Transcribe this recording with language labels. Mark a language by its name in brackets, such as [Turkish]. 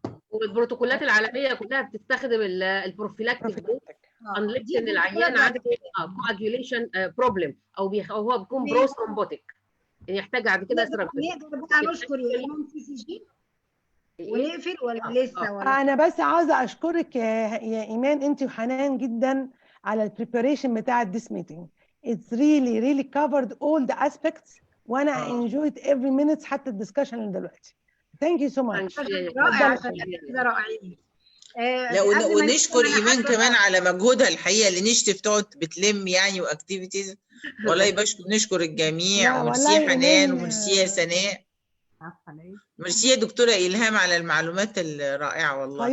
[Arabic] والبروتوكولات العالميه كلها بتستخدم البروفيلاكتيك دوز انليس ان العيان عنده كواجيوليشن بروبلم او هو بيكون بروثرومبوتيك يحتاج بعد كده ثيرابيوتيك. نقدر بقى نشكر يا ايمان CCG ونقفل ولا لسه ولا؟ انا بس عاوزه اشكرك يا ايمان انت وحنان جدا على البريباريشن بتاع [English] this meeting. It's really covered all the aspects وانا enjoyed every minute [Arabic] حتى الدسكشن اللي دلوقتي. [English] Thank you so much. [Arabic] رائع كده رائعين. لا ونشكر ايمان كمان على مجهودها الحقيقه اللي نشتف تقعد بتلم يعني واكتيفيتيز. والله نشكر الجميع، وميرسي حنان، وميرسي يا سناء، ميرسي يا دكتوره الهام على المعلومات الرائعه والله.